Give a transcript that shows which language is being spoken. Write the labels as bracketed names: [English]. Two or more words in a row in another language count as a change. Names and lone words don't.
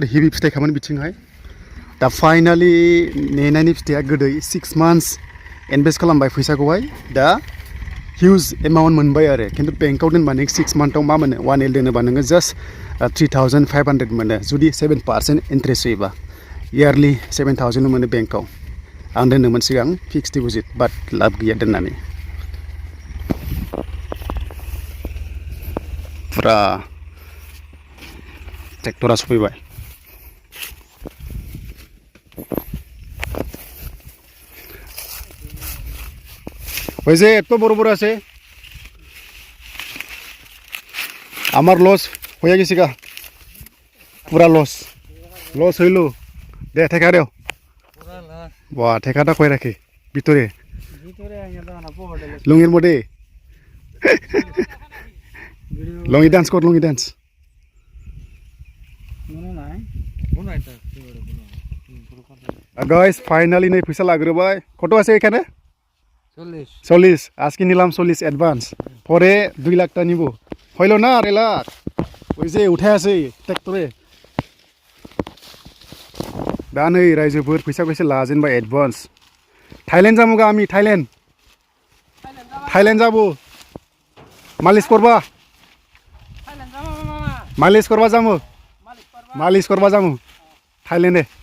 [Bodo] हेभि फिथाइखामोन बिथिंहाय दा फाइनालि नेनायनि फिथाइया गोदै 6 months इनभेस्ट खालामबाय फैसाखौहाय दा [English] huge amount [Bodo] मोनबाय आरो खिन्थु बेंकआव दोनबा नेक्स्ट 6 monthआव मा मोनो 1L दोनोबा नोङो जास्ट 3500 मोनो जुदि 7% इन्ट्रेस्ट होयोबा इयारलि 7000 मोनो बेंकआव आं दोनदोंमोन सिगां [English] fixed deposit [Bodo] बाट लाब गैया दोननानै फुरा ट्रेक्टरा सफैबाय [Bangla] ওই যে এত বড় বড় আছে আমার লস হয়ে গেছে গা পুরা লস হইল দে ঠেকা দেও বাহ ঠেকাটা কই রাখে ভিতরে লুঙ্গির মধ্যে লুঙ্গি ডান্স কর লুঙ্গি ডান্স [English] guys finally [Bodo] नै फैसा लाग्रोबाय [Bangla] কত আছে এখানে 40 আজকে নিলাম 40 অ্যাডভান্স পরে 2 লাখ টা নিব হইল না 2 লাখ ওই যে উঠাই আছে ট্রাক্টরে [Bodo] दा नै रायजोफोर फैसाखौ एसे लाजेनबाय एडभान्स थाइलेन्ड जामुगा [Bangla] আমি থাইল্যান্ড যাবো [Bodo] मालिश करबा जामु थाइलेन्डे